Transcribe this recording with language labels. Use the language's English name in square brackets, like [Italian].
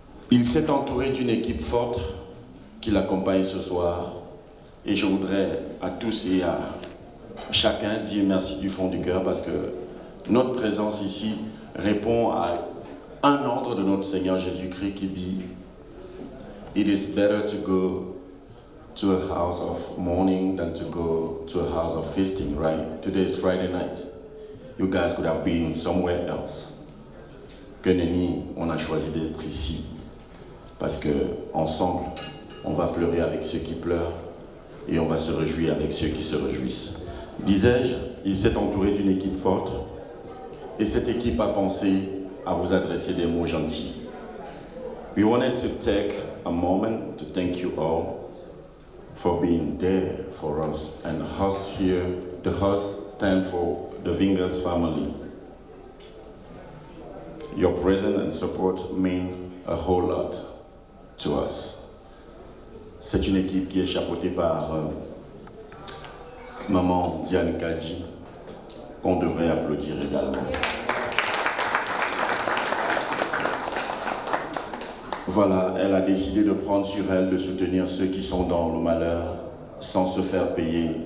[French] Il s'est entouré d'une équipe forte qui l'accompagne ce soir et je voudrais à tous et à chacun dire merci du fond du cœur parce que notre présence ici répond à un ordre de notre Seigneur Jésus-Christ qui dit « [English] It is better to go to a house of mourning than to go to a house of feasting, right? Today is Friday night. You guys could have been somewhere else. [French] Que nenni, on a choisi d'être ici. Parce que ensemble, on va pleurer avec ceux qui pleurent et on va se réjouir avec ceux qui se réjouissent. Disais-je, il s'est entouré d'une équipe forte et cette équipe a pensé à vous adresser des mots gentils. [English] We wanted to take a moment to thank you all for being there for us. And us here, the us stand for the Vinga's family. Your presence and support mean a whole lot to us. [French] C'est une équipe qui est chapeautée par Maman Diane Kadji, qu'on devrait applaudir également. Voilà, elle a décidé de prendre sur elle de soutenir ceux qui sont dans le malheur sans se faire payer.